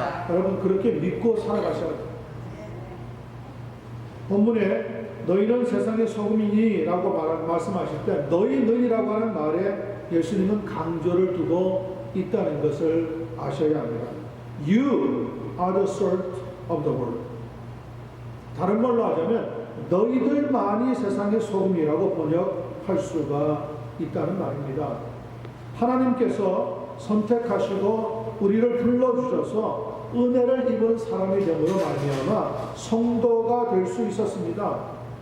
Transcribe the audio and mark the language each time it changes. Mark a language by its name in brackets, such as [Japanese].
[Korean] 여러분 그렇게 믿고 살아가셔야 돼요. 본문에 너희는 세상의 소금이니 라고 말씀하실 때 너희라고 하는 말에 예수님은 강조를 두고 있다는 것을 아셔야 합니다. [English] You are the salt of the world. [Korean] 다른 말로 하자면 너희들만이 세상의 소금이라고 번역할 수가 있다는 말입니다. 하나님께서 선택하시고 우리를 불러주셔서 은혜를 입은 사람이 됨으로 말미암아 성도가 될 수 있었습니다.